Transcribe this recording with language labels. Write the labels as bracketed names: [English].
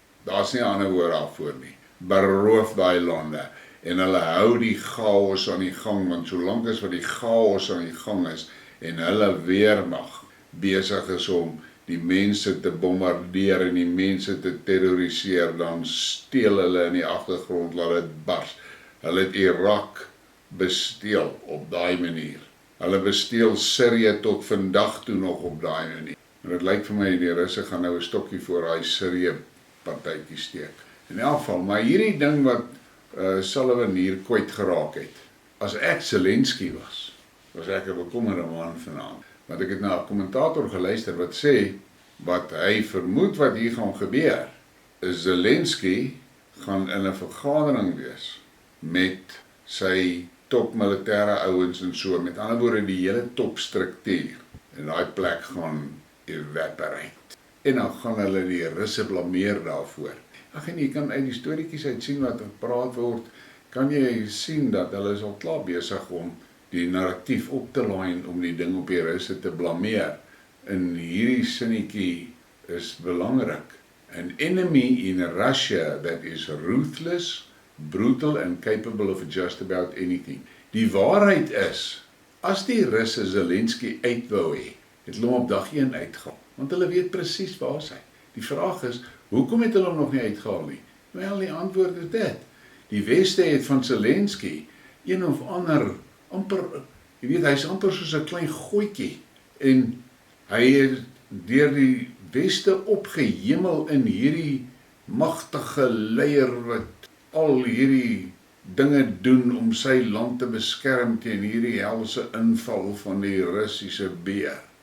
[Afrikaans] Daar's nie 'n ander woord daarvoor nie. Beroof daai lande en hulle hou die chaos aan die gang, want solank as wat die chaos aan die gang is en hulle weermag besig is om die mense te bombardeer en die mense te terroriseer, dan steel hulle in die agtergrond, laat dit bars. Hulle het Irak besteel op daai manier. Hulle besteel Syrië tot vandag toe nog op daai manier. En dit lyk vir my die Russe gaan nou 'n stokkie voor daai Syrië partytjie steek. In elk geval, maar hierdie ding wat Sullivan hier kwyt geraak het. As ek Zelensky was ek 'n bekommerde man vanaand. Want ek het na 'n kommentator geluister wat sê, wat hy vermoed wat hier gaan gebeur, is Zelensky gaan in 'n vergadering wees met sy top militêre ouens en so, met ander woorde die hele topstruktuur, en daai plek gaan evaporate. En dan gaan hulle die Russe blameer daarvoor. Ag en jy kan uit die storieetjies uit sien wat gepraat word, kan jy sien dat hulle is al klaar besig om die narratief op te laai om die ding op die Russe te blameer. En hierdie sinnetjie is belangrik. [English] An enemy in Russia that is ruthless, brutal and capable of just about anything. [Afrikaans] Die waarheid is, as die Russe Zelensky uitwou hê, het hulle hom op dag 1 uitgehaal, want hulle weet presies waar hy. Die vraag is, hoekom het hulle hom nog nie uitgehaal nie? Wel, die antwoord is dit. Die Weste het van Zelensky een of ander amper, jy weet, hy is amper soos 'n klein gooitjie, en hy is deur die Weste opgehemel in hierdie magtige leier wat al hierdie dinge doen om sy land te beskerm teen hierdie helse inval van die Russiese beer.